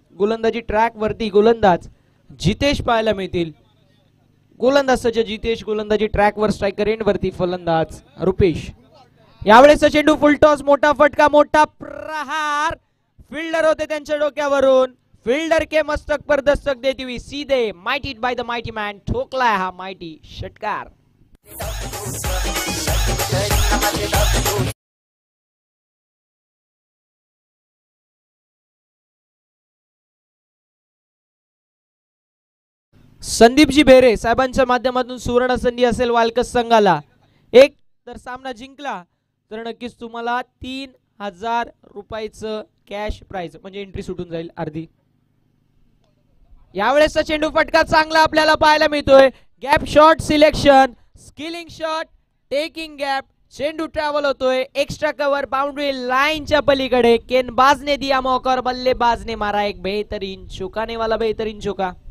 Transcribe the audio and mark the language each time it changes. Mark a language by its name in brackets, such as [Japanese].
[Marathi] गोलंदाजी ट्रॅक वरती गोलंदाज जितेश पाहायला मिळतील. गोलंदाज सज्ज जितेश, गोलंदाजी ट्रॅक वर स्ट्रायकर एंड वरती फलंदाज रुपेश. यावेळेस चेंडू फुलटॉस, मोठा फटका, मोठा प्रहार. फिल्डर होते त्यांच्या डोक्यावरून. [Hindi] फिल्डर के मस्तक पर दस्तक देती हुई सीधे [English] Mighty by the mighty man. [Marathi] ठोकलाय हा माइटी षटकार. संदीपजी बेरे साहेबांच्या माध्यमातून सुवर्ण संधी असेल वालकस संघाला. एक तर सामना जिंकला तर नक्कीच तुम्हाला 3000 रुपयाचं कॅश प्राइज म्हणजे एंट्री सुटून जाईल अर्धी. यावेळेसचा चेंडू फटका चांगला आपल्याला पाहायला मिळतोय. [English] Gap shot selection, skilling shot, taking gap. [Marathi] चेंडू ट्रॅव्हल होतोय एक्स्ट्रा कव्हर बाउंड्री लाईनच्या पलीकडे. [Hindi] गेंदबाजने दिया मौका और बल्लेबाज ने मारा एक बेहतरीन चौकाने वाला बेहतरीन चौका.